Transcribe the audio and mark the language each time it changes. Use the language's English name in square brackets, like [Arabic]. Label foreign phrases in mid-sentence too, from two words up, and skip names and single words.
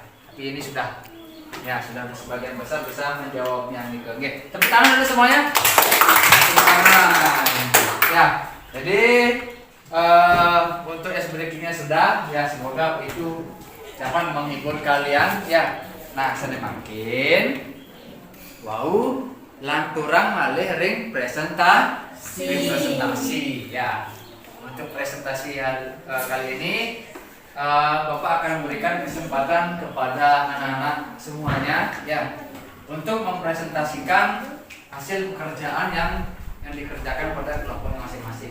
[Indonesian] Tapi ini sudah sebagian besar bisa menjawabnya nih. Oke, tepuk tangan dulu semuanya. Tepuk tangan. Ya, jadi untuk [English] ice breaking- [Indonesian] nya sudah ya, semoga itu dapat menghibur kalian ya. Nah, [Balinese] sedemakin wow lanturang malih ring presentasi ya. [Indonesian] Untuk presentasi kali ini Bapak akan memberikan kesempatan kepada anak-anak semuanya ya untuk mempresentasikan hasil pekerjaan yang dikerjakan pada kelompok masing-masing.